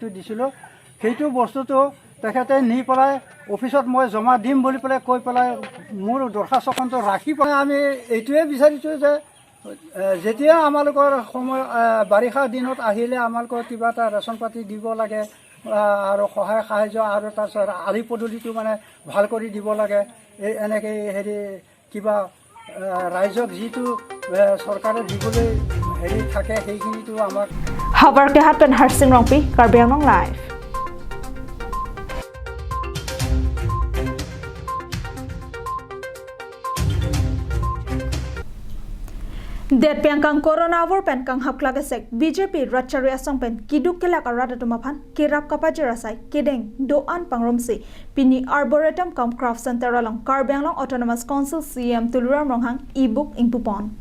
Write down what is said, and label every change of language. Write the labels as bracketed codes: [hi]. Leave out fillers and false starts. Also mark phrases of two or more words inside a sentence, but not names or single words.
[as] দিছিলোঁ সেইটো বস্তুটো তেখেতে নি পেলাই অফিসত মই জমা দিম বুলি পেলাই কৈ পেলাই মোৰ দৰখাস্তখনটো ৰাখি পেলাই আমি এইটোৱে বিচাৰিছোঁ যে যেতিয়া আমালোকৰ সময় বাৰিষা দিনত আহিলে আমালোকৰ কিবা এটা ৰেচন পাতি দিব লাগে আৰু সহায় সাহায্য আৰু তাৰপিছত আলি পদুলিটো মানে ভাল কৰি দিব লাগে এই এনেকৈ হেৰি কিবা ৰাইজক যিটো চৰকাৰে দিবলৈ হেৰি থাকে সেইখিনিটো আমাক [mjw] Habar ke hapen harsing rongpi Karbenglong live Det piangkang corona war pen kang hapkla gesek BJP Ratchari asong pen kiduk kelak arada tumaphan kirap kapaji rasai kedeng doan pangromsi pini arboretum kam [en] craft center [mjw] along Karbenglong Autonomous Council CM Tuliram Ronghang e-book ingpupon